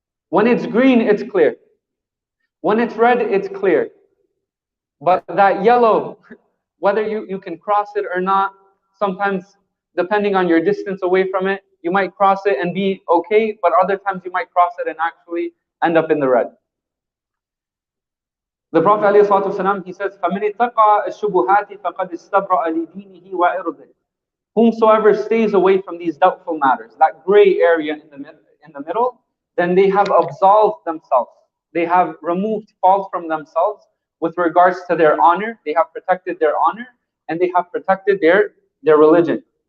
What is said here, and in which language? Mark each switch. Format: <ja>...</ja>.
<en>When it's green, it's clear. When it's red, it's clear. But that yellow, whether you can cross it or not, sometimes depending on your distance away from it, you might cross it and be okay, but other times you might cross it and actually end up in the red. The Prophet ﷺ, he says,</en> <ar>فَمِنِ اتَّقَى الشُّبُهَاتِ فَقَدْ اسْتَبْرَأَ لِدِينِهِ وَعِرْضِهِ.</ar> <en>Whomsoever stays away from these doubtful matters, that gray area in the middle, then they have absolved themselves. They have removed fault from themselves with regards to their honor. They have protected their honor and they have protected their religion.</en>